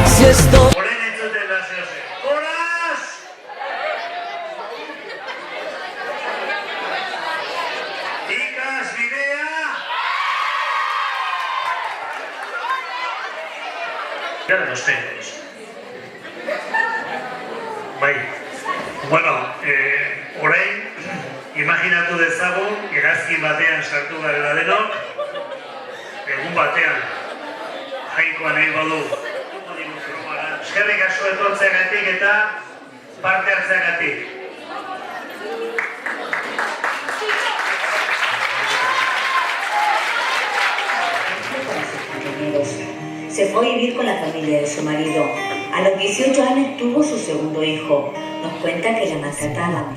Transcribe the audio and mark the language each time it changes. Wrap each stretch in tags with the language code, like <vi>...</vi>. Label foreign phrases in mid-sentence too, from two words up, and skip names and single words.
<es>esto. Los técnicos.</es> <eu>Bai, bueno, orain, imaginatu dezagun, hegazkin batean sartu garela denok, egun batean, jainkoan egin badu, eskerrik asko etortzeagatik eta parte hartzeagatik.</eu> <es>Se fue a vivir con la familia de su marido. A los 18 años tuvo su segundo hijo. Nos cuenta que la maltrataban.</es>